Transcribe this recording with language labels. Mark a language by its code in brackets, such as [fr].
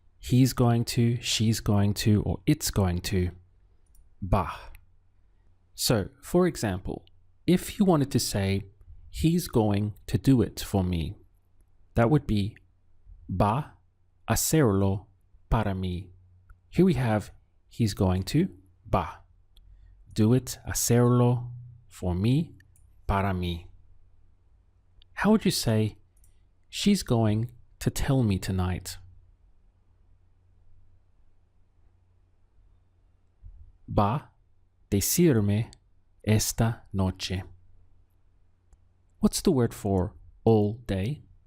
[en] He's going to, she's going to, or it's going to, va. So, for example, if you wanted to say, he's going to do it for me, that would be [es] va a hacerlo para mí. [en] Here we have he's going to, va. Do it, hacerlo, for me, [es] para mí. [en] How would you say, she's going to tell me tonight? [es] Va decirme esta noche. [en] What's the word for all day?